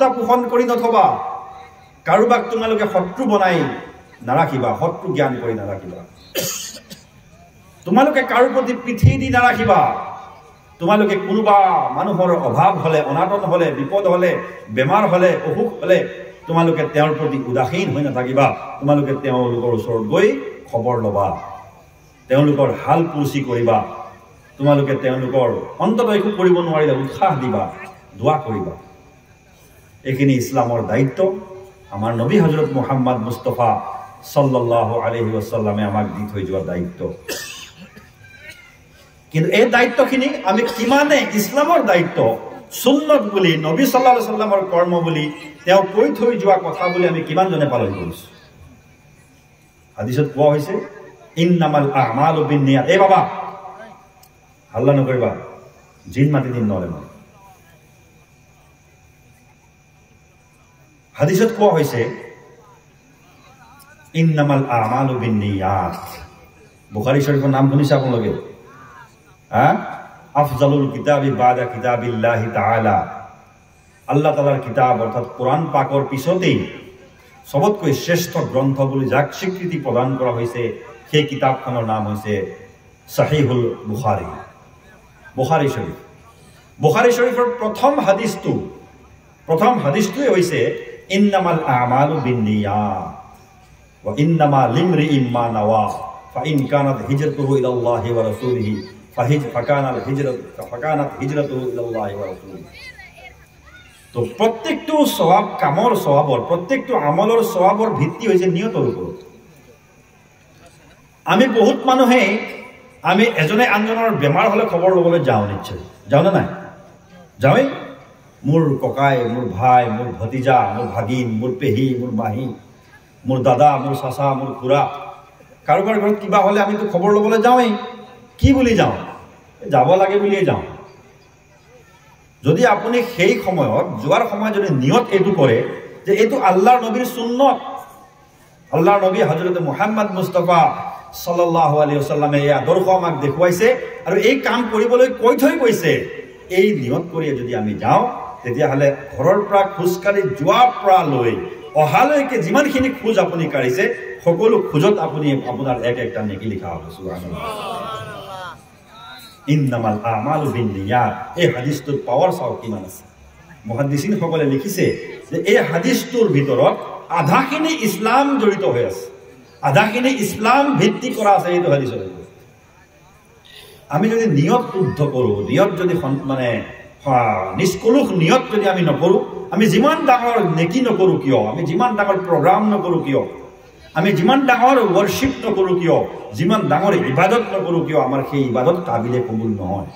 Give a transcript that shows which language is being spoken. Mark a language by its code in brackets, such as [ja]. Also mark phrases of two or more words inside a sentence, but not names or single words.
[as] পোষণ কৰি নথবা, কাৰোবাক তোমালোকে শত্ৰু বনাই নাৰাখিবা, শত্ৰু জ্ঞান কৰি নাৰাখিবা, তোমালোকে কাৰো প্ৰতি পিঠি দি নাৰাখিবা, তোমালোকে কোনোবা মানুহৰ অভাৱ হলে, অনাটন হলে, বিপদ হলে, বেমাৰ হলে, অসুখ হলে তোমালোকে তেওঁৰ প্ৰতি উদাসীন হৈ নাথাকিবা, তোমালোকে তেওঁলোকৰ ওচৰত গৈ খবৰ ল'বা, তেওঁলোকৰ হাল পুৰচি কৰিবা, তোমালোকে তেওঁলোকৰ অন্তত একো কৰিব নোৱাৰিলে উৎসাহ দিবা, দোৱা কৰিবা। এইখিনি ইছলামৰ দায়িত্ব, আমাৰ নবী হযরত মুহাম্মদ মুস্তাফা [ar] صلى الله عليه وسلم [as] আমাক দি থৈ যোৱা দায়িত্ব। কিন্তু এই দায়িত্বখিনি আমি কিমানে ইছলামৰ দায়িত্ব, সুন্নত বুলি, নবী [ar] صلى الله عليه وسلم [as] কৰ্ম বুলি, তেওঁ কৈ থৈ যোৱা কথা বুলি আমি কিমানজনে পালন কৰিছো। হাদিসত কোৱা হৈছে [ar] إنما الأعمال بالنيات. [as] এই বাবা হাল্লা নকৰিবা, জিন মাতি দিন নৰে। হাদিসত কোৱা হৈছে [ar] إنما الأعمال بالنيات. [as] বুখাৰী শৰীফৰ নাম শুনিছে আপোনালোকে? [ar] أفضل الكتب بعد كتاب الله تعالى. [as] আল্লাহ তাআলাৰ কিতাব অৰ্থাৎ কোৰআন পাকৰ পিছতেই সবতকৈ শ্ৰেষ্ঠ গ্ৰন্থ বুলি যাক স্বীকৃতি প্ৰদান কৰা হৈছে সেই কিতাপখনৰ নাম হৈছে সহিহুল বুখাৰী, বুখাৰী শৰীফ। বুখাৰী শৰীফৰ প্ৰথম হাদিসটোৱে হৈছে [ar] إنما الأعمال بالنيات وإنما لامرئ ما نوى فإن كانت هجرته إلى الله ورسوله فكانت هجرته إلى الله ورسوله. [as] তো প্ৰত্যেকটো সওয়াব, কামৰ সওয়াবৰ, প্ৰত্যেকটো আমলৰ সওয়াবৰ ভিত্তি হৈছে নিয়তৰ ওপৰত। আমি বহুত মানুহে আমি এজনে আনজনৰ বেমাৰ হলে খবৰ ল'বলৈ যাওঁ, নিশ্চয় যাওঁ নে নাই? যাওঁই। মোৰ ককাই, মোৰ ভাই, মোৰ ভতিজা, মোৰ ভাগিন, মোৰ পেহী, মোৰ মাহী, মোৰ দাদা, মোৰ চাচা, মোৰ খুৰা, কাৰোবাৰ ঘৰত কিবা হলে আমিতো খবৰ ল'বলৈ যাওঁই। কি বুলি যাওঁ? যাব লাগে বুলিয়ে যাওঁ। যদি আপুনি সেই সময়ত যোৱাৰ সময়ত যদি নিয়ত এইটো কৰে যে এইটো আল্লাহৰ নবীৰ সুন্নত, আল্লাহৰ নবী হযরত মুহাম্মদ মুস্তাফা [ar] صلى الله عليه وسلم [as] এই আদৰ্শ আমাক দেখুৱাইছে আৰু এই কাম কৰিবলৈ কৈ থৈ গৈছে, এই নিয়ত কৰি যদি আমি যাওঁ তেতিয়াহ'লে ঘৰৰ পৰা খোজকাঢ়ি যোৱাৰ পৰা লৈ অহালৈকে যিমানখিনি খোজ আপুনি কাঢ়িছে সকলো খোজত আপুনি আপোনাৰ এক একটা নেকি লিখা হ'ব। সুবহানাল্লাহ। [ar] إنما الأعمال بالنيات. [as] এই হাদিসটোৰ পাৱাৰ চাও কিমান আছে। মুহাদ্দিসিন সকলে লিখিছে যে এই হাদিসটোৰ ভিতৰত আধাখিনি ইছলাম জড়িত হৈ আছে, আধাখিনি ইছলাম ভিত্তি কৰা আছে এইটো হাদিসৰ। আমি যদি নিয়ত শুদ্ধ কৰোঁ, নিয়ত যদি মানে নিষ্কলুষ নিয়ত যদি আমি নকৰোঁ, আমি যিমান ডাঙৰ নেকি নকৰোঁ কিয়, আমি যিমান ডাঙৰ প্ৰগ্ৰাম নকৰোঁ কিয়, আমি যিমান ডাঙৰ ৱৰ্শ্বিপ নকৰোঁ কিয়, যিমান ডাঙৰ ইবাদত নকৰোঁ কিয়, আমাৰ সেই ইবাদত কাবিলে কবুল নহয়।